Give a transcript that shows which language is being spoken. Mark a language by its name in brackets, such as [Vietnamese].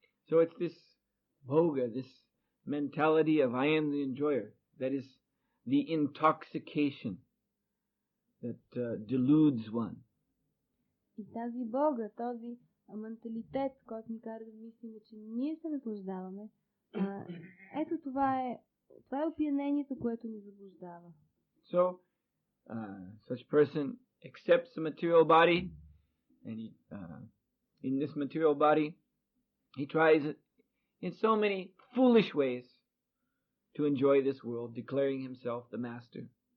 [English] So it's this bhoga, this mentality of I am the enjoyer, that is the intoxication that deludes one. [Bulgarian] И тази Бога, този менталитет, който ни кара да мислим, че ние се наслаждаваме, ето това е опиянението, което ни заблуждава. [English] So, such person accepts the material body, and he, in this material body, he tries in so many foolish ways to enjoy this world, declaring himself the master.